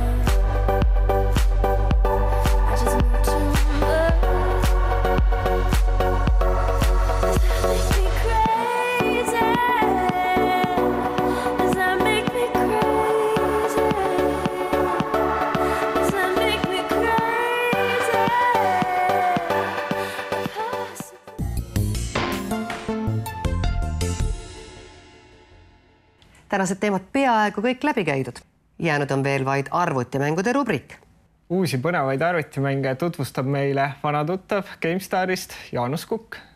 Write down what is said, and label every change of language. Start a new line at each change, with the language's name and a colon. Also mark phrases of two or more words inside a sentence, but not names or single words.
English: I just knew too much. Does that make me crazy? Does that make me crazy? Does that make me crazy?
Estonian: Tänased teemad peaaegu kõik läbi käidud. Jäänud on veel vaid arvutimängude rubriik. Uusi põnevaid arvutimänge tutvustab meile vana tuttav GameStarist Jaanus Kukk.